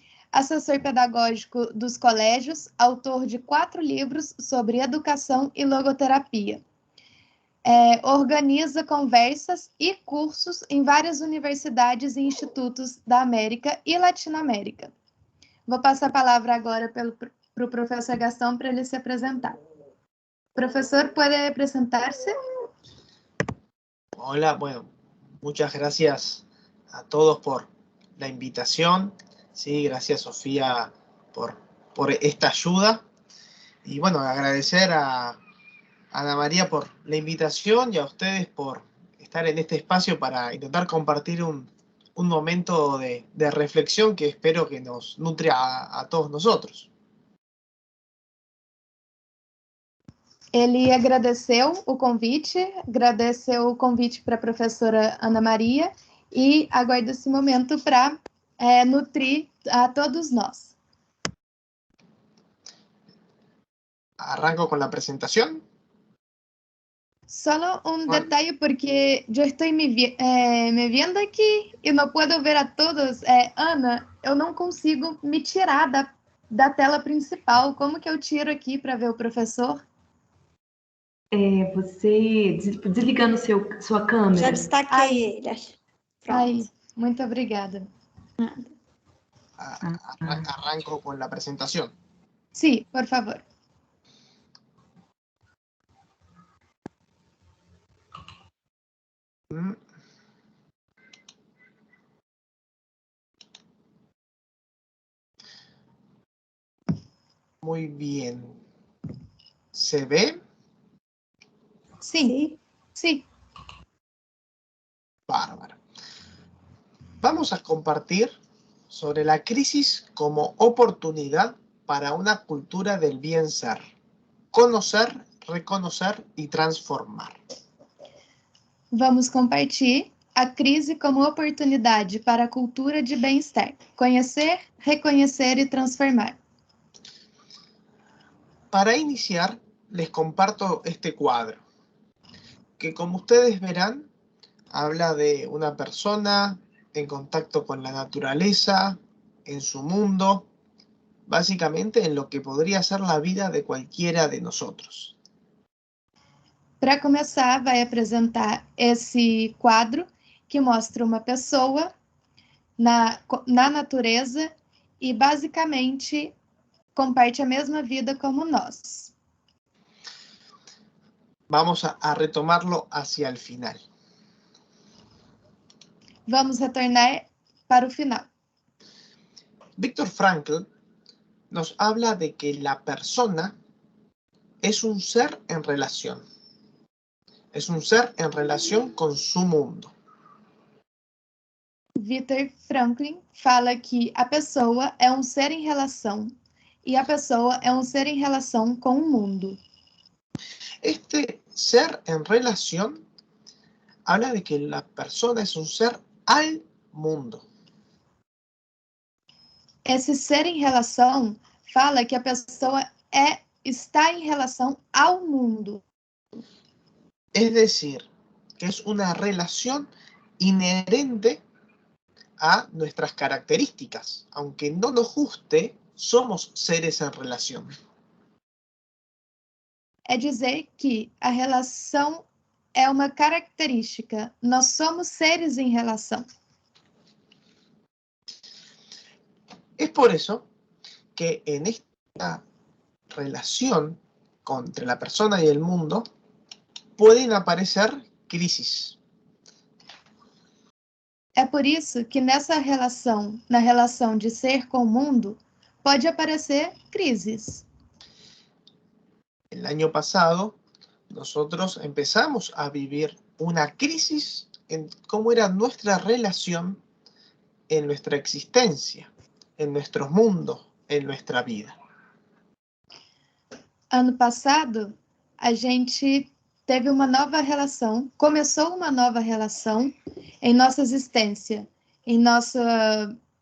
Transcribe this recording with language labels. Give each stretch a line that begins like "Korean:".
Portuguese: Assessor pedagógico dos colégios, autor de 4 livros sobre educação e logoterapia. Organiza conversas e cursos em várias universidades e institutos da América e Latinoamérica. Vou passar a palavra agora para o professor Gastão para ele se apresentar.
Spanish: Profesor, ¿puede presentarse? Hola, bueno, muchas gracias a todos por la invitación. Sí, gracias Sofía por esta ayuda. Y bueno, agradecer a Ana María por la invitación y a ustedes por estar en este espacio para intentar compartir un momento de reflexión que espero que nos nutre a todos nosotros.
Portuguese: Ele agradeceu o convite para a professora Ana Maria e aguarda esse momento para nutrir a todos nós.
Spanish: ¿Arranco con la presentación? Solo un detalle porque yo estoy
Portuguese: me vendo aqui e não
Spanish: puedo ver a todos.
Portuguese: Ana, eu não consigo me tirar da tela principal. Como que eu tiro aqui para ver o professor? Você desligando sua câmera. Já destaquei ele. Ai, muito obrigada.
Spanish: Arranco con la presentación. Sí, por favor. Muy bien. ¿Se ve? Sí, sí. Bárbaro. Vamos a compartir sobre la crisis como oportunidad para una cultura del bien ser. Conocer, reconocer
Portuguese: e transformar. Vamos compartilhar a crise como oportunidade para a cultura de bem-estar. Conhecer, reconhecer e transformar.
Spanish: Para iniciar, les comparto este cuadro, que como ustedes verán, habla de una persona en contacto con la naturaleza, en su mundo, básicamente en lo que podría ser la vida de cualquiera de nosotros.
Portuguese: Para começar, vai apresentar esse quadro que mostra uma pessoa na natureza e basicamente comparte a mesma vida como nós.
Spanish: Vamos a retomarlo hacia el final.
Portuguese: Vamos retornar para o final.
Spanish: Viktor Frankl nos habla de que la persona es un ser en relación. Es un ser en relación con su mundo.
Portuguese: Viktor Frankl fala que a pessoa é um ser em relação e a pessoa é um ser em relação com o mundo.
Spanish: Este ser en relación habla de que la persona es un ser al mundo.
Portuguese: Esse ser em relação fala que a pessoa está em relação ao mundo.
Spanish: Es decir, que es una relación inherente a nuestras características. Aunque no nos guste, somos seres en relación.
Portuguese: É dizer que a relação é uma característica. Nós somos seres em relação.
Spanish: Es por eso que en esta relación entre la persona y el mundo pueden aparecer crisis.
Portuguese: É por isso que nessa relação, na relação de ser com o mundo, pode aparecer crises.
Spanish: El año pasado, nosotros empezamos a vivir una crisis en cómo era nuestra relación en nuestra existencia, en nuestros mundos, en nuestra vida.
Portuguese: Ano passado, a gente teve uma nova relação, começou uma nova relação em nossa existência, em nossa...